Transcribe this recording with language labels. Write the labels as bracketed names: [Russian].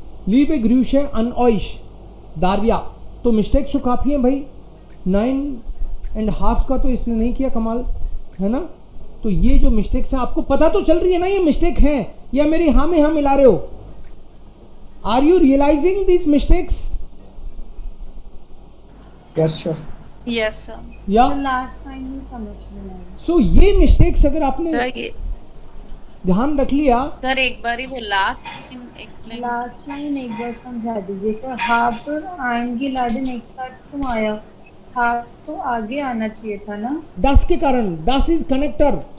[German] Liebe Grüße an euch, दारिया. [Hindi] तो mistake तो काफी है भाई, 9.5 का तो इसने नहीं किया कमाल, है ना. तो ये जो मिस्टेक्स है आपको पता तो चल रही है ना ये मिस्टेक है, या मेरी हाँ में हाँ मिला रहे हो, are you realising this mistakes? Yes sir. Yes sir. या लास्ट लाइन नहीं समझ में आई. सो ये मिस्टेक्स अगर आपने सर ये ध्यान रख लिया, सर एक बार ही वो लास्ट एक्सप्लेन. लास्ट लाइन एक बार समझा दीजिए सर. हाफ और eingeladen एक साथ क्यों आया? हाफ तो आगे आना चाहिए था ना. das के कारण, das is connector.